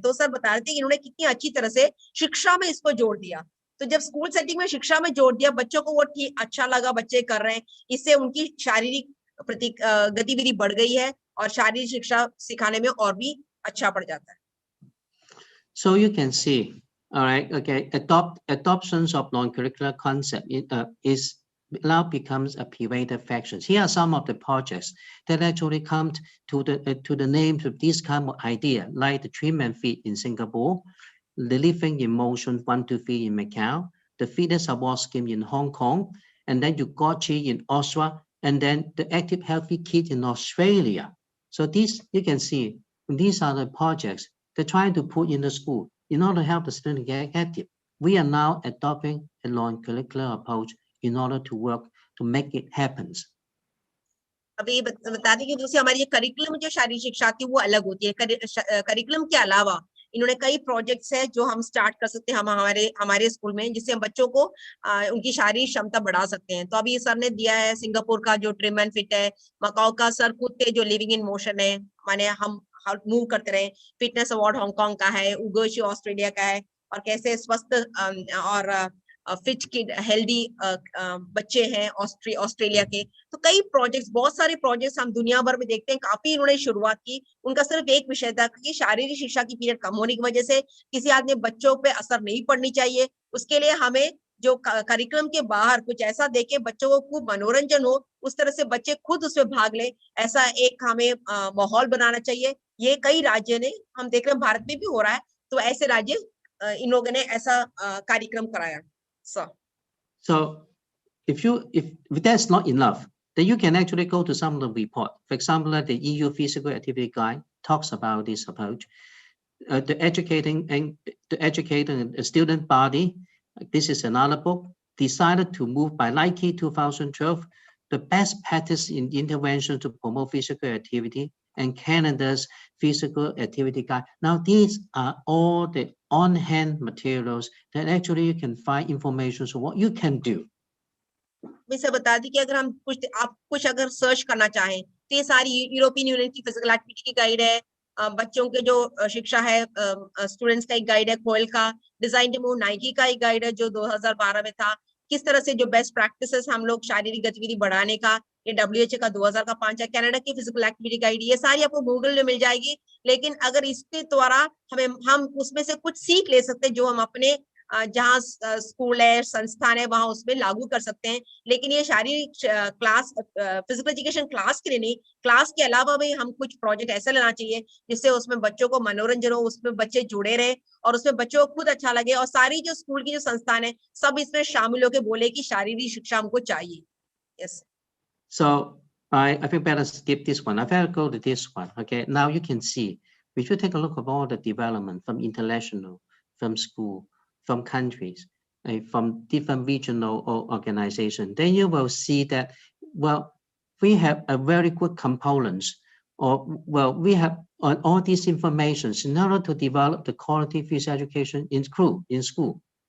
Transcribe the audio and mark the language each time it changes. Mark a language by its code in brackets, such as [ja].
[hi] तो सर बता रहे थे कि इन्होंने कितनी अच्छी तरह से शिक्षा में इसको जोड़ दिया। तो जब स्कूल सेटिंग में शिक्षा में जोड़ दिया, बच्चों को वो ठीक अच्छा लगा, बच्चे कर रहे हैं, इससे उनकी शारीरिक गतिविधि बढ़ गई है और शारीरिक शिक्षा सिखाने में और भी अच्छा पड़ जाता है। [en] So you can see, all right, okay, adoptions of non-curricular concept is now becomes a pervasive factor. Here are some of the projects that actually come to the names of this kind of idea, like the Treatment Fit in Singapore, the Living in Motion 1 to 3 in Macau, the Fitness Award Scheme in Hong Kong, and then Yugochi in Austria, and then the Active Healthy Kid in Australia. So these, you can see, these are the projects they're trying to put in the school in order to help the student get active. We are now adopting a non-curricular approach in order to work to make it happen. [hi] अभी बता दें कि दूसरी हमारी ये curriculum जो शारीरिक शिक्षा थी वो अलग होती है। करिकुलम के अलावा इन्होंने कई प्रोजेक्ट्स है जो हम स्टार्ट कर सकते हैं हमारे स्कूल में, जिससे हम बच्चों को उनकी शारीरिक क्षमता बढ़ा सकते हैं। तो अभी सर ने दिया है सिंगापुर का जो ट्रिम एंड फिट है, मकाओ का सर खुद पे जो लिविंग इन मोशन है, माने हम मूव करते रहे, फिटनेस अवार्ड हांगकांग का है, उगोशी ऑस्ट्रेलिया का है, और कैसे स्वस्थ और फिट किड हेल्दी बच्चे हैं ऑस्ट्रेलिया के। तो कई प्रोजेक्ट्स, बहुत सारे प्रोजेक्ट्स हम दुनिया भर में देखते हैं। काफी इन्होंने शुरुआत की, उनका सिर्फ एक विषय था कि शारीरिक शिक्षा की पीरियड कम होने की वजह से किसी आदमी बच्चों पे असर नहीं पड़नी चाहिए, उसके लिए हमें जो करिकुलम के बाहर कुछ ऐसा देके बच्चों को खूब मनोरंजन हो, उस तरह से बच्चे खुद उसमें भाग ले, ऐसा एक हमें माहौल बनाना चाहिए। ये कई राज्य ने, हम देख रहे हैं भारत में भी हो रहा है, तो ऐसे राज्य इन लोगों ने ऐसा कार्यक्रम कराया। So [en] if that's not enough, then you can actually go to some of the report. For example, like the EU Physical Activity Guide talks about this approach. The educating student body, this is another book, decided to move by Nike 2012, the best practice in intervention to promote physical activity, and Canada's Physical Activity Guide. Now, these are all the on-hand materials that actually you can find information on what you can do. [hi] मैं इसे बता दी कि अगर हम आप कुछ अगर search करना चाहें तो ये सारी यूरोपियन यूनियन की फिजिकल एक्टिविटी की गाइड है, बच्चों के जो शिक्षा है, स्टूडेंट्स का एक गाइड है, कोयल का डिजाइन डेमो, नाइकी का एक गाइड है जो 2012 में था, किस तरह से जो बेस्ट प्रैक्टिसेस हम लोग शारीरिक गतिविधि बढ़ाने का, ये WHO का 2005 है, कनाडा की फिजिकल एक्टिविटी गाइड, ये सारी आपको गूगल में मिल जाएगी। लेकिन अगर इसके द्वारा हम उसमें से कुछ सीख ले सकते हैं जो हम अपने जहाँ स्कूल है, संस्थान है, वहां उसमें लागू कर सकते हैं। लेकिन ये शारीरिक क्लास, फिजिकल एजुकेशन क्लास के लिए नहीं, क्लास के अलावा भी हम कुछ प्रोजेक्ट ऐसा लेना चाहिए जिससे उसमें बच्चों को मनोरंजन हो, उसमें बच्चे जुड़े रहे और उसमें बच्चों को खुद अच्छा लगे, और सारी जो स्कूल की जो संस्थान है सब इसमें शामिल होकर बोले कि शारीरिक शिक्षा हमको चाहिए। [en] Yes. So I think better skip this one. I better go to this one. Okay, now you can see, we should take a look at all the development from international, from school, from countries, from different regional organizations. Then you will see that, well, we have a very good components, or well, we have all these informations in order to develop the quality physical education in school.